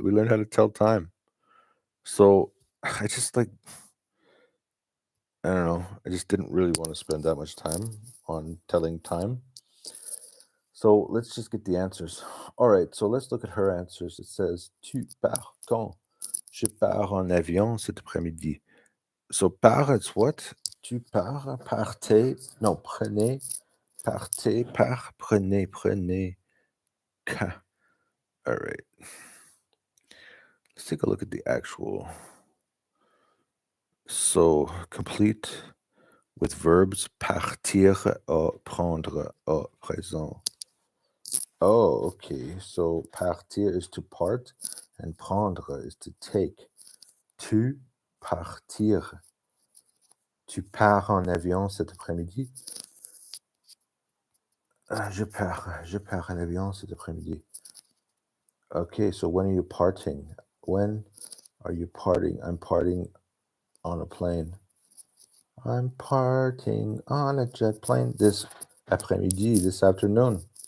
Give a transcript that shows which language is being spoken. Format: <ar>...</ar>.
<en>We learned how to tell time. So I just like I don't know. I just didn't really want to spend that much time on telling time. So let's just get the answers. All right, so let's look at her answers. It says</en> <fr>tu pars quand? Je pars en avion cet après-midi.</fr> <en>So pars, it's what?</en> <fr>Tu pars, partez, no, prenez, partez, part, prenez.</fr> <en>All right. Let's take a look at the actual. So complete with verbs partir or prendre</en> <fr>au présent.</fr> <en>Oh, okay. So partir is to part and prendre is to take.</en> <fr>Tu partir. Tu pars en avion cet après-midi. Je pars en avion cet après-midi.</fr> <en>Okay, so when are you parting? When are you parting? I'm parting on a plane. I'm parting on a jet plane this après-midi, this afternoon.</en>